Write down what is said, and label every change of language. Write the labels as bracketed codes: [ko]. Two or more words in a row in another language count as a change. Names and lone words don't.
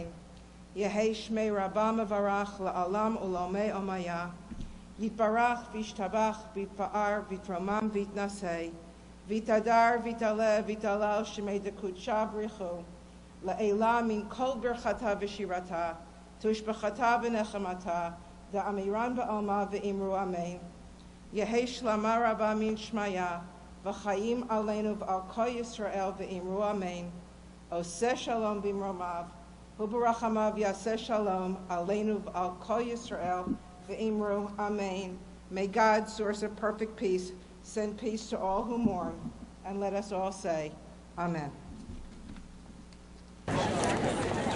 [arc] יהא שמיה רבא מברך לעלם ולעלמי עלמיא יתברך וישתבח ויתפאר ויתרומם ויתנשא ויתהדר ויתעלה ויתהלל שמיה דקודשא בריך הוא לעלא מן כל ברכתא ושירתא תשבחתא ונחמתא דאמירן בעלמא ואמרו אמן. יהא שלמא רבא מן שמיא וחיים עלינו ועל כל ישראל ואמרו אמן. [he] עשה שלום במרומיו וברחמיו יעשה שלום עלינו ועל כל ישראל ואמרו, Amen. [en] May God, source of perfect peace, send peace to all who mourn, and let us all say, Amen.